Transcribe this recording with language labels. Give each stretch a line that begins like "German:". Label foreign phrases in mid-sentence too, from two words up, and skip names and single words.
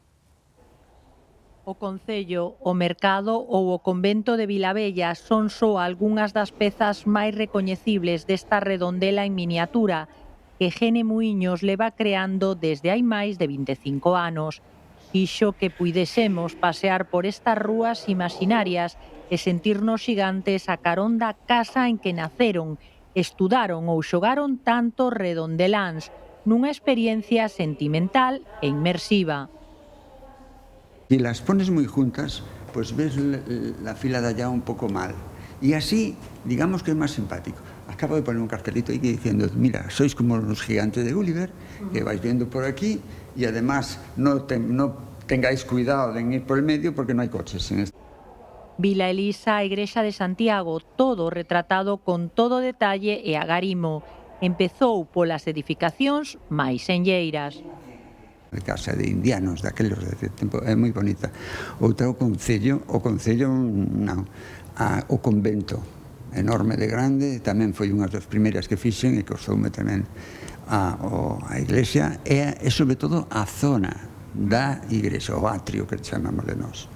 Galician: O Concello, o Mercado ou o Convento de Vilabella son só algunhas das pezas máis recoñecibles desta redondela en miniatura que Gene Muiños leva creando desde hai máis de 25 anos. Fixo que puidésemos pasear por estas rúas imaginarias e sentirnos xigantes a carón da casa en que naceron, estudaron ou xogaron tantos redondeláns nunha experiencia sentimental e inmersiva.
Spanish: Si las pones muy juntas, pues ves la fila de allá un poco mal. Y así, digamos que es más simpático. Acabo de poner un cartelito ahí diciendo, mira, sois como los gigantes de Gulliver, que vais viendo por aquí, y además no tengáis cuidado de ir por el medio porque no hay coches en este.
Galician: Vila Elisa, a Igrexa de Santiago, todo retratado con todo detalle e agarimo. Empezou polas edificacións máis senlleiras. De casa de indianos, daqueles de tempo, é moi bonita. Outra o concello non, o convento, enorme de grande, tamén foi unha das primeiras que fixen e costoume tamén a iglesia, e sobre todo a zona da igrexa, o atrio que chamamos de nós.